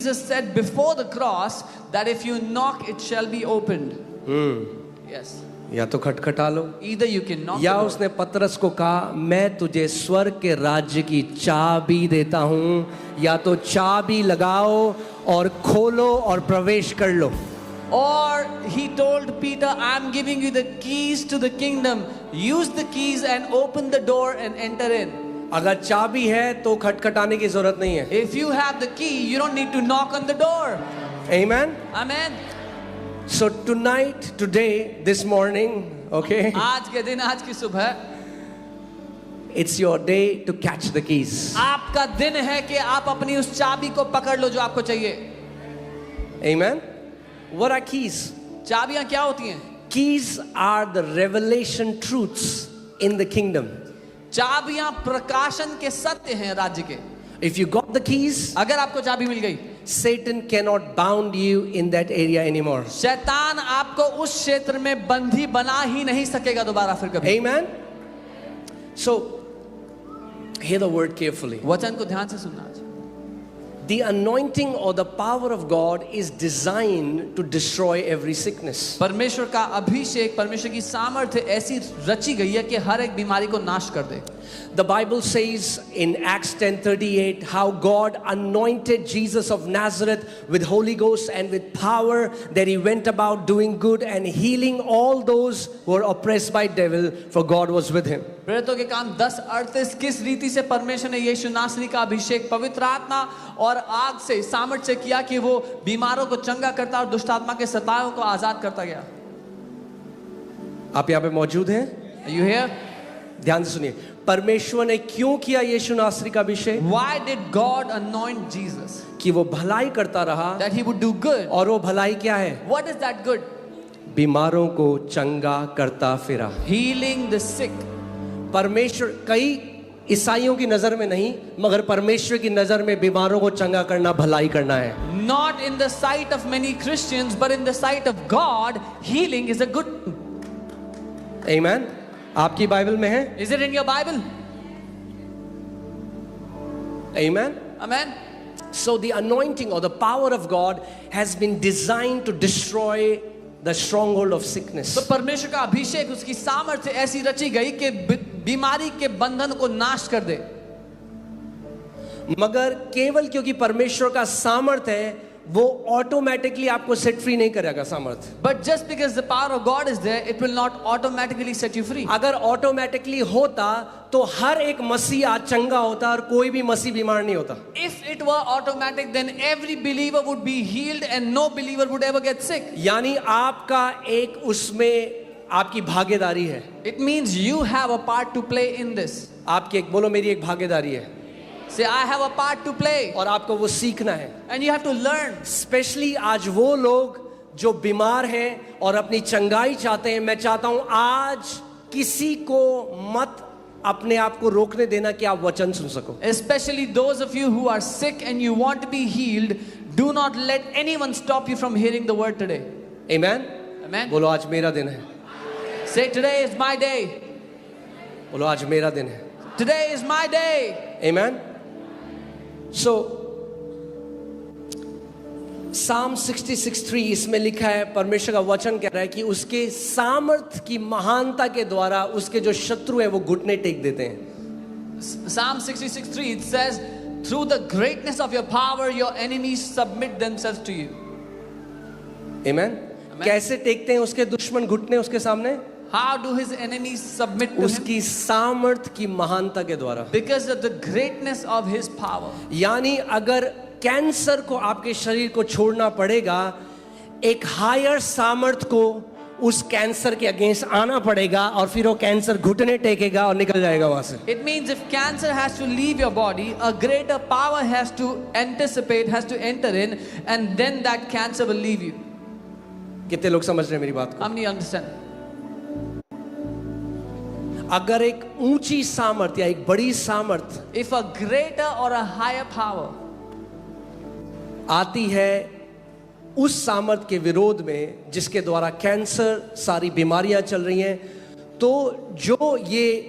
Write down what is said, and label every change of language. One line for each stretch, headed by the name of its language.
English: Jesus said before the cross that if you knock, it shall be opened. Yes.
Hindi: या तो खटखटा लो,
English: Either you can knock
Hindi: या
English: the door.
Hindi: उसने पतरस को कहा मैं तुझे स्वर्ग के राज्य की चाबी देता हूं, या तो चाबी लगाओ और खोलो और प्रवेश कर लो.
English: Or he told Peter, I'm giving you the keys to the kingdom. Use the keys and open the door and enter in.
Hindi: अगर चाबी है तो खटखटाने की जरूरत नहीं है.
English: If you have the key, you don't need to knock on the door. Amen. Amen. So tonight, today, this morning, okay,
Hindi: आज के दिन, आज की सुबह,
English: it's your day to catch the keys.
Hindi: आपका दिन है कि आप अपनी उस चाबी को पकड़ लो जो आपको चाहिए.
English: Amen. What are keys?
Hindi: चाबियां क्या होती हैं?
English: Keys are the revelation truths in the kingdom.
Hindi: चाबियां प्रकाशन के सत्य हैं राज्य के.
English: If you got the keys,
Hindi: अगर आपको चाबी मिल गई,
English: Satan cannot bound you in that area anymore.
Hindi: शैतान आपको उस क्षेत्र में बंधी बना ही नहीं सकेगा दोबारा फिर कभी.
English: Amen. So, hear the word carefully.
Hindi: वचन को ध्यान से सुनना.
English: The anointing or the power of God is designed to destroy every sickness.
Hindi: परमेश्वर का अभिषेक, परमेश्वर की सामर्थ्य ऐसी रची गई है कि हर एक बीमारी को नाश कर दे.
English: The Bible says in Acts 10:38 how God anointed Jesus of Nazareth with Holy Ghost and with power, that he went about doing good and healing all those who were oppressed by devil, for God was with him.
Hindi: प्रेरितों के काम 10:38 किस रीति से परमेश्वर ने यीशु नासरी का अभिषेक पवित्र आत्मा और आग से सामर्थ्य से किया कि वो बीमारों को चंगा करता और दुष्ट आत्मा के सताओं को आजाद करता गया. आप यहाँ पे मौजूद हैं?
English: Are you here?
Hindi: ध्यान से सुनिए. परमेश्वर ने क्यों किया यीशु नासरी का अभिषेक?
English: Why did God anoint Jesus?
Hindi: कि वो भलाई करता रहा.
English: That he would do good.
Hindi: और वो भलाई क्या है?
English: What is that good?
Hindi: बीमारों को चंगा करता फिरा.
English: Healing the sick.
Hindi: परमेश्वर, कई ईसाइयों की नजर में नहीं, मगर परमेश्वर की नजर में बीमारों को चंगा करना भलाई करना है.
English: Not in the sight of many Christians, but in the sight of God, healing is a good.
Hindi: Amen. आपकी बाइबल में है?
English: Is it in your Bible? Amen. Amen. So the anointing or the power of God has been designed to destroy the stronghold of sickness.
Hindi: तो परमेश्वर का अभिषेक, उसकी सामर्थ्य ऐसी रची गई कि बीमारी के बंधन को नाश कर दे. मगर केवल क्योंकि परमेश्वर का सामर्थ्य है, वो ऑटोमेटिकली आपको
English: set free
Hindi: नहीं करेगा सामर्थ्य.
English: But just because the power of God is there, it will not automatically set you free.
Hindi: अगर ऑटोमेटिकली होता तो हर एक मसीह आज चंगा होता और कोई भी मसीह बीमार नहीं होता.
English: If it were automatic, then every believer would be healed and no believer would ever get sick.
Hindi: यानी आपका एक उसमें आपकी भागीदारी है.
English: It means you have a part to play in this.
Hindi: आपकी एक, बोलो मेरी एक भागीदारी है.
English: Say, I have a part to play.
Hindi: और आपको वो सीखना है.
English: And you have to learn.
Hindi: Specially आज वो लोग जो बीमार हैं और अपनी चंगाई चाहते हैं, मैं चाहता हूं आज किसी को मत अपने आप को रोकने देना कि आप वचन सुन सको.
English: Especially those of you who are sick and you want to be healed, do not let anyone stop you from hearing the word today. Amen. Amen.
Hindi: बोलो आज मेरा दिन है.
English: Say, today is my day.
Hindi: बोलो आज मेरा दिन है.
English: Today is my day. Amen.
Hindi: So Psalm 66:3 इसमें लिखा है, परमेश्वर का वचन कह रहा है कि उसके सामर्थ की महानता के द्वारा उसके जो शत्रु हैं वो घुटने टेक देते हैं.
English: Psalm 66:3, it says, through the greatness of your power, your enemies submit themselves to you. Amen.
Hindi: कैसे टेकते हैं उसके दुश्मन घुटने उसके सामने?
English: How do his enemies submit to him?
Hindi: उसकी सामर्थ की महानता के द्वारा.
English: Because of the greatness of his power.
Hindi: यानी अगर कैंसर को आपके शरीर को छोड़ना पड़ेगा, एक हायर सामर्थ को उस कैंसर के अगेंस्ट आना पड़ेगा और फिर वो कैंसर घुटने टेकेगा और निकल जाएगा वहां से.
English: It means if cancer has to leave your body, a greater power has to anticipate, has to enter in, and then that cancer will leave you.
Hindi: कितने लोग समझ रहे हैं मेरी बात को?
English: How many understand?
Hindi: अगर एक ऊंची सामर्थ या एक बड़ी सामर्थ
English: If a greater or a higher power
Hindi: आती है उस सामर्थ के विरोध में जिसके द्वारा कैंसर सारी बीमारियां चल रही हैं, तो जो ये